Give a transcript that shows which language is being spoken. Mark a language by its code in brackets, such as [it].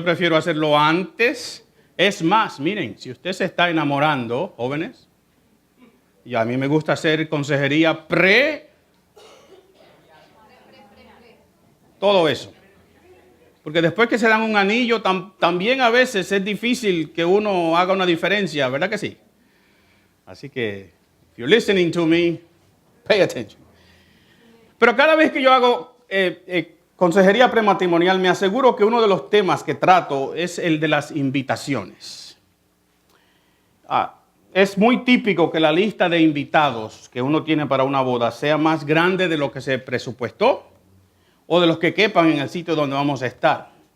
[es] Yo prefiero hacerlo antes. Es más, miren, si usted se está enamorando, jóvenes, y a mí me gusta hacer consejería todo eso. Porque después que se dan un anillo, también a veces es difícil que uno haga una diferencia, ¿verdad que sí? Así que, [en] if you're listening to me, pay attention. [es] Pero cada vez que yo hago consejería prematrimonial, me aseguro que uno de los temas que trato es el de las invitaciones. Es muy típico que la lista de invitados que uno tiene para una boda sea más grande de lo que se presupuestó o de los que quepan en el sitio donde vamos a estar.